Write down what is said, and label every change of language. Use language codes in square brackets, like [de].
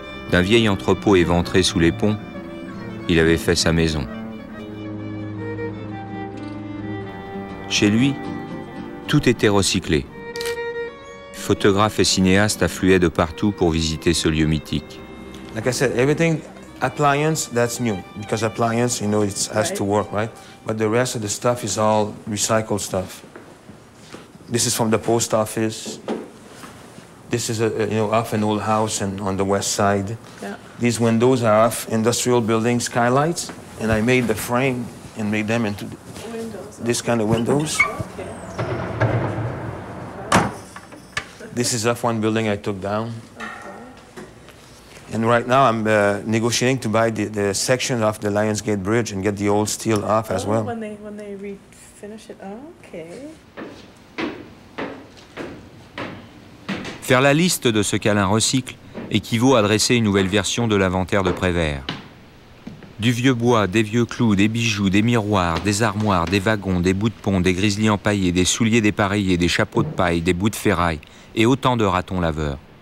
[fr] D'un vieil entrepôt éventré sous les ponts, il avait fait sa maison. Chez lui, tout était recyclé. Photographes et cinéastes affluaient de partout pour visiter ce lieu mythique. [en] Like I said, everything appliance, that's new. Because appliance, you know, it has to work, right? But the rest of the stuff is all recycled stuff. This is from the post office. This is off an old house on the west side. Yeah. These windows are off industrial building skylights, and I made the frame and made them into this kind of windows. Okay. This is off one building I took down. Okay. And right now I'm negotiating to buy the section of the Lionsgate Bridge and get the old steel off as well. When they refinish it, okay. [fr] Faire la liste de ce qu'Alain recycle équivaut à dresser une nouvelle version de l'inventaire de Prévert. Du vieux bois, des vieux clous, des bijoux, des miroirs, des armoires, des wagons, des bouts de pont, des grizzlies empaillés, des souliers dépareillés, des chapeaux de paille, des bouts de ferraille et autant de ratons laveurs.